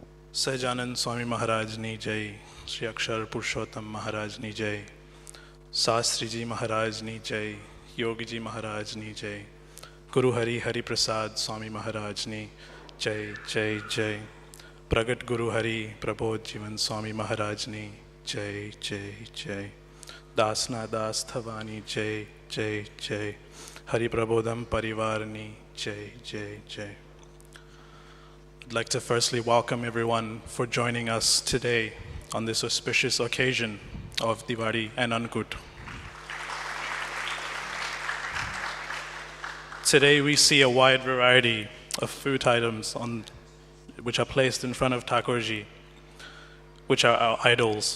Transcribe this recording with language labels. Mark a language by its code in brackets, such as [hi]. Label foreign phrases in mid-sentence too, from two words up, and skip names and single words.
[gu] સહજાનંદ સ્વામી મહારાજ ની જય, શ્રી અક્ષર પુરુષોત્તમ મહારાજ ની જય, શાસ્ત્રી જી મહારાજ ની જય, યોગી જી મહારાજ ની જય, ગુરુ હરિ પ્રસાદ સ્વામી મહારાજ ની જય જય જય, પ્રગટ ગુરુ હરિ પ્રબોધ જીવન સ્વામી મહારાજ ની જય જય જય, દાસના દાસ થવાની જય જય જય, હરિ પ્રબોધમ પરિવાર ની જય જય જય. [en] I'd like to firstly welcome everyone for joining us today on this auspicious occasion of Diwali and Annakut. Today we see a wide variety of food items which are placed in front of Thakurji, which are our idols.